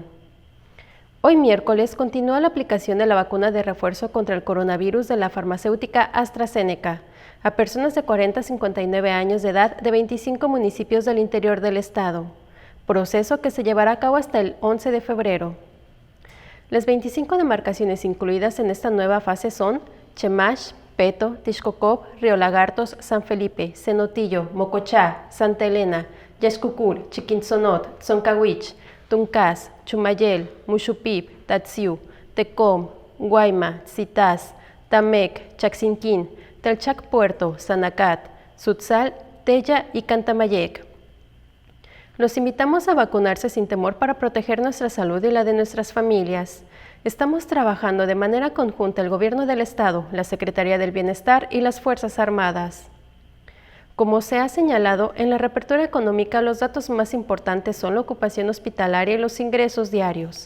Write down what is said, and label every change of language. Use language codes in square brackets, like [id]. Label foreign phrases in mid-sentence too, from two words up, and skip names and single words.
[es] Hoy miércoles continúa la aplicación de la vacuna de refuerzo contra el coronavirus de la farmacéutica AstraZeneca a personas de 40 a 59 años de edad de 25 municipios del interior del estado, proceso que se llevará a cabo hasta el 11 de febrero. Las 25 demarcaciones incluidas en esta nueva fase son Chemash, Peto, Tixcocop, Río Lagartos, San Felipe, Cenotillo, Mocochá, Santa Elena, Yaxcucul, Chiquintzonot, Tzoncahuich, Tuncás, Chumayel, Muxupip, Tatsiu, Tecom, Guayma, Tzitaz, Tamec, Chaxinquín, Telchac Puerto, Sanacat, Sutzal, Tella y Cantamayec. Los invitamos a vacunarse sin temor para proteger nuestra salud y la de nuestras familias. Estamos trabajando de manera conjunta el Gobierno del Estado, la Secretaría del Bienestar y las Fuerzas Armadas. Como se ha señalado, en la reapertura económica los datos más importantes son la ocupación hospitalaria y los ingresos diarios.